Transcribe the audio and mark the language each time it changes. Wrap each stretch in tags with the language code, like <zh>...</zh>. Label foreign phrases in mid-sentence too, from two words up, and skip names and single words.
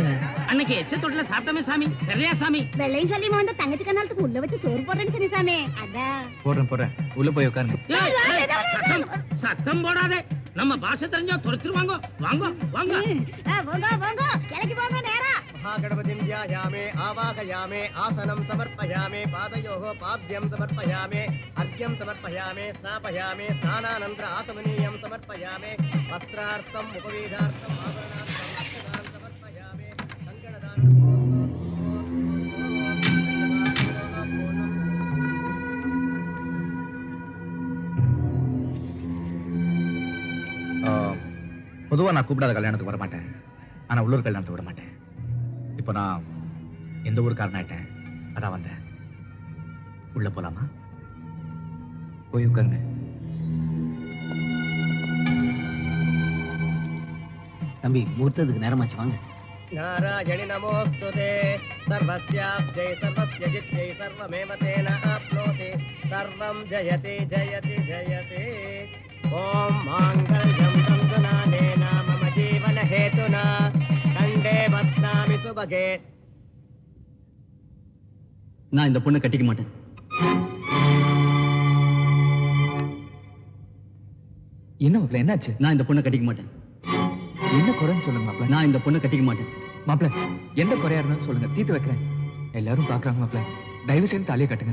<ta>அன்னைக்கு எச்ச தொட்டில சாப்பிட்டமே சாமி. தெரியலையா சாமி? வெள்ளையும் சொல்லி வந்து தங்கச்சி கண்ணாலத்துக்கு உள்ள வச்சு சோறு போடுறேன்னு சரி சாமி. அதான் போடுறேன். உள்ள போய் உட்காருங்க. சத்தம் போடாதே. நம்ம பாஷை தெரிஞ்சா துரத்துருவாங்க. வாங்க வாங்க வாங்க இலைக்கு போங்க நேரா.</ta> <sa>महागणपतिं ध्यायामे आवाहयामे आसनं समर्पयामे पादयोः पाद्यं समर्पयामे अर्घ्यं समर्पयामे स्नापयामे स्नानानन्तर आत्मनीयं समर्पयामे वस्त्रार्थम् उपवेदार्थम् आभरणार्थम् अक्षतान् समर्पयामे कङ्कणदानं</sa> <ta>பொதுவா நான் கூப்பிடாத கல்யாணத்துக்கு வர மாட்டேன். ஆனா உள்ளூர் கல்யாணத்துக்கு விட மாட்டேன். இப்போ நான் எந்த ஊருக்காரன் ஆயிட்டேன். அதான் வந்தேன். உள்ள போலாமா? போய் உட்காருங்க. தம்பி முகூர்த்தத்துக்கு நேரமாச்சு வாங்க.</ta> <sa>नारायणि नमोस्तुते सर्वस्याब्जै सर्वस्य जित्यै सर्वमेव तेन आप्नोति सर्वं जयति जयति जयति ॐ माङ्गल्यं तन्तुनानेन मम जीवनहेतुना कण्ठे बध्नामि सुभगे</sa> <ta>நான் இந்த பொண்ணை கட்டிக்க மாட்டேன். என்ன மாப்பிள்ள என்னாச்சு? நான் இந்த பொண்ணை கட்டிக்க மாட்டேன். என்ன குறைன்னு சொல்லுங்க மாப்பிள்ள. நான் இந்த பொண்ணை கட்டிக்க மாட்டேன். மாப்பிள்ள எந்த குறையா இருந்தாலும் சொல்லுங்க, தீர்த்து வைக்கிறேன். எல்லாரும் பாக்குறாங்க மாப்பிள்ள, தயவு செய்து தாலியை கட்டுங்க.</ta>